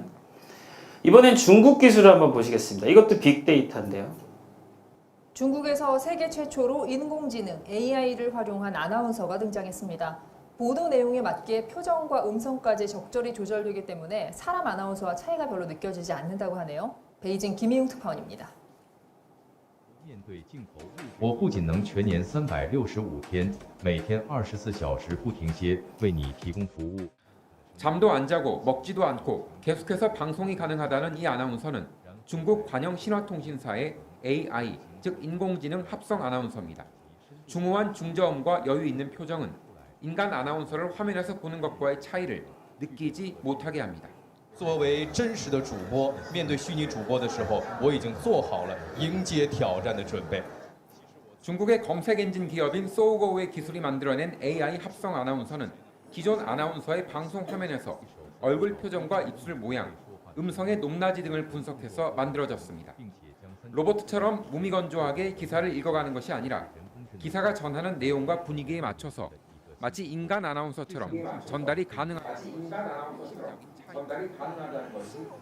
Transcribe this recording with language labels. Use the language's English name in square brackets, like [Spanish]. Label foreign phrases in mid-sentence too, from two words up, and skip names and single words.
[Korean] 이번엔 중국 기술을 한번 보시겠습니다. 이것도 빅데이터인데요. 중국에서 세계 최초로 인공지능 AI를 활용한 아나운서가 등장했습니다. 보도 내용에 맞게 표정과 음성까지 적절히 조절되기 때문에 사람 아나운서와 차이가 별로 느껴지지 않는다고 하네요. 베이징 김희웅 특파원입니다. [Chinese] 面对镜头，我不仅能全年365天，每天24小时不停歇为你提供服务。 [Korean] 잠도 안 자고 먹지도 않고 계속해서 방송이 가능하다는 이 아나운서는 중국 관영신화통신사의 AI, 즉 인공지능 합성 아나운서입니다. 중후한 중저음과 여유 있는 표정은 인간 아나운서를 화면에서 보는 것과의 차이를 느끼지 못하게 합니다. [Chinese] 作为真实的主播，面对虚拟主播的时候，我已经做好了迎接挑战的准备。 [Korean] 중국의 검색 엔진 기업인 소우고우의 기술이 만들어낸 AI 합성 아나운서는 기존 아나운서의 방송 화면에서 얼굴 표정과 입술 모양, 음성의 높낮이 등을 분석해서 만들어졌습니다. 로봇처럼 무미건조하게 기사를 읽어가는 것이 아니라 기사가 전하는 내용과 분위기에 맞춰서 마치 인간 아나운서처럼 전달이 가능하다는 것이